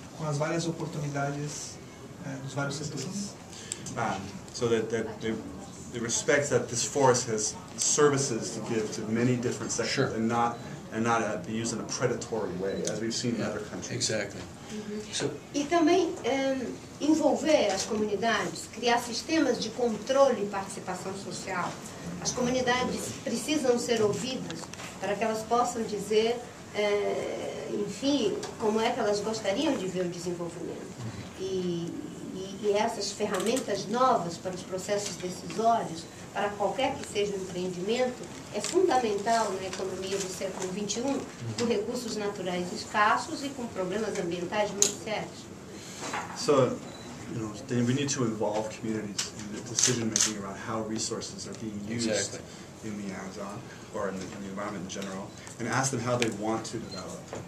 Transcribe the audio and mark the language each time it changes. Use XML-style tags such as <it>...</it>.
<pt>Com as várias oportunidades dos vários setores.</pt> <en>So that it respects that this forest has services to give to many different sectors, and not and not be used in a predatory way, as we've seen in other countries. Exactly. So,</en> <pt>E também envolver as comunidades, criar sistemas de controle e participação social. As comunidades precisam ser ouvidas para que elas possam dizer, enfim, como é que elas gostariam de ver o desenvolvimento. E essas ferramentas novas para os processos decisórios, para qualquer que seja o empreendimento, é fundamental na economia do século XXI, com recursos naturais escassos e com problemas ambientais muito sérios.</pt> <en>So, then we need to involve communities in the decision-making around how resources are being used Exactly. in the Amazon, or in the environment in general, and ask them how they want to develop.</en>